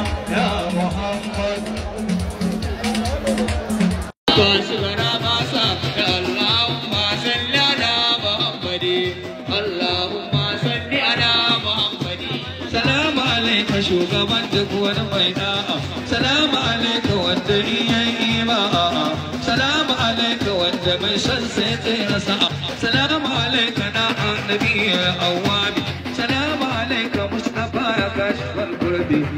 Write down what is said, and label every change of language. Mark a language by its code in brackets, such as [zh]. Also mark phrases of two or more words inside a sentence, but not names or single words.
[ar] يا محمد. اللهم صل على محمد. اللهم صل على محمد. سلام عليك [ha] shugaban duk wani mai da'a. [ar] سلام عليك [ha] wanda in ya yi ima'a. [ar] سلام عليك [ha] wanda mai son sai tsira sa'a. [ar] سلام عليك [ha] na annabi [ar] يا أوابي. سلام عليك [ha] Mustafa [ar] يا كاشف الكرب.